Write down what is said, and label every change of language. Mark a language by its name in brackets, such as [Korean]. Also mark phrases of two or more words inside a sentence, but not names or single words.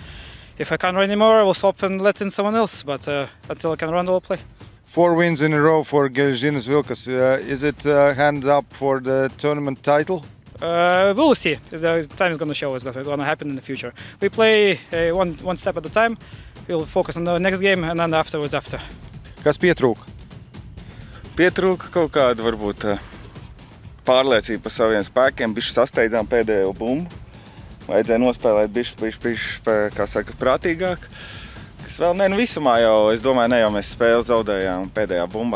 [English] If I can't run anymore, I will stop and let in someone else. But until I can run, I will play. 4 wins in a row for Geležinės Vilkas. Is it hands up for the tournament title? We'll see. The time is going to show what's going to happen in the future. We play one step at a time. We'll focus on the next game and then afterwards after. [Latvian] Kas pietrūka? Pietrūka kaut kāda varbūt pārliecība par saviem spēkiem. Bišķi sasteidzām pēdējo bumbu. Vajadzēja nospēlēt bišķi, kā saka, prātīgāk. Kas vēl visumā jau, es domāju, ne jau mēs spēli zaudējām pēdējā bumbā.